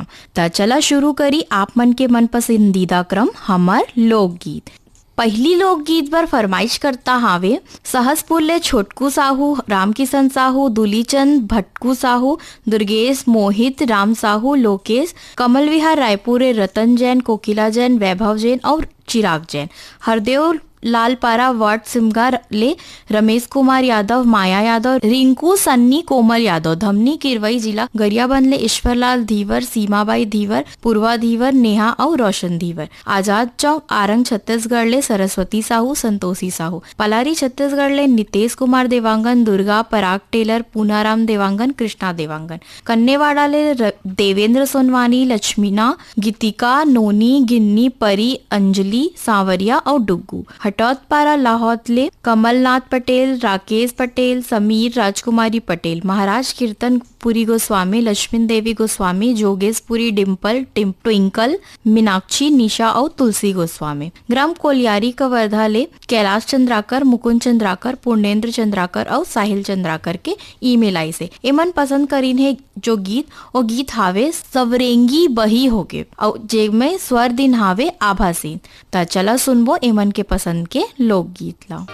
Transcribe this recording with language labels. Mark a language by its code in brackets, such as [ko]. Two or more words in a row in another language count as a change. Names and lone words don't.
[hne] त चला शुरू करी आप मन के मन पसंदीदा क्रम हमार लोकगीत। पहली लोकगीत बर फरमाइश करता हावे सहसपुर ले छोटकू साहू, रामकिशन साहू, दुलीचंद भटकू साहू, दुर्गेश मोहित, राम साहू, लोकेश, कमल विहार रायपुर, रतन जैन, कोकिला जैन, वैभव जैन और चिराग जैन। हरदेव लालपारा वार्ड सिमगार ले रमेश कुमार यादव, माया यादव, रिंकू सन्नी, कोमल यादव। धमनी किरवई जिला गरियाबंद ले ईश्वरलाल धीवर, सीमाबाई धीवर, पूर्वा धीवर, नेहा और रोशन धीवर। आजाद चौक आरंग छत्तीसगढ़ ले सरस्वती साहू, संतोषी साहू। पलारी छत्तीसगढ़ ले नितेश कुमार देवांगन, दुर्गा पराग टेलर, पूनाराम देवांगन, कृष्णा देवांगन। कन्नेवाड़ा ले देवेंद्र सोनवानी, लक्ष्मीना, गीतिका, नोनी, गिन्नी, परी, अंजलि, सांवरिया और डुग्गू। हटौतपारा लाहौत ले कमलनाथ पटेल, राकेश पटेल, समीर, राजकुमारी पटेल। महाराज कीर्तन पुरी गोस्वामी, लक्ष्मी देवी गोस्वामी, जोगेशपुरी, डिम्पल, ट्विंकल, मीनाक्षी, निशा और तुलसी गोस्वामी। ग्राम कोलियारी कवर्धा ले कैलाश चंद्राकर, मुकुंद चंद्राकर, पूर्णेंद्र चंद्राकर और साहिल चंद्राकर के ईमेल आई से एमन पसंद करीन है जो गीत और गीत हावे सवरेंगी बही होगे और जे में स्वर दिन हावे आभासीन। ता चला सुनबो एमन के पसंद के लोकगीत ला।